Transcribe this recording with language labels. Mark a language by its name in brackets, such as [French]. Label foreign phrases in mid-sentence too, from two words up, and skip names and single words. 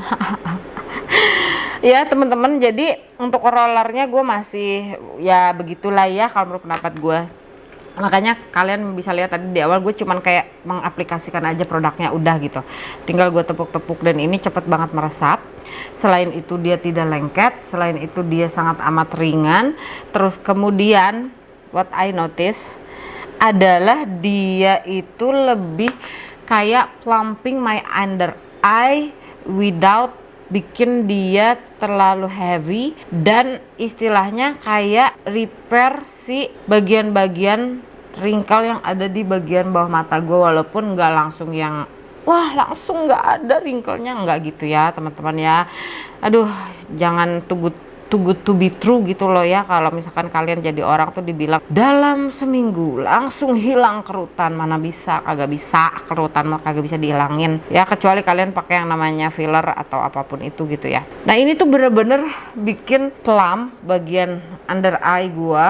[Indonesian] Ya teman-teman, jadi untuk rollernya gue masih ya begitulah ya kalau menurut pendapat gue. Makanya kalian bisa lihat tadi di awal gue cuman kayak mengaplikasikan aja produknya udah gitu, tinggal gue tepuk-tepuk dan ini cepet banget meresap. Selain itu dia tidak lengket, selain itu dia sangat amat ringan. Terus kemudian [English] what I notice [Indonesian] adalah dia itu lebih kayak [English] plumping my under eye without [Indonesian] bikin dia terlalu heavy, dan istilahnya kayak repair si bagian-bagian wrinkle yang ada di bagian bawah mata gue, walaupun nggak langsung yang wah langsung nggak ada wrinkle-nya, nggak gitu ya teman-teman ya. Aduh, jangan [English] too good to be true [Indonesian] gitu loh ya. Kalau misalkan kalian jadi orang tuh dibilang dalam seminggu langsung hilang kerutan, mana bisa, kagak bisa. Kerutan mah kagak bisa dihilangin ya, kecuali kalian pakai yang namanya filler atau apapun itu gitu ya. Nah ini tuh bener-bener bikin plump bagian [English] under eye [Indonesian] gua.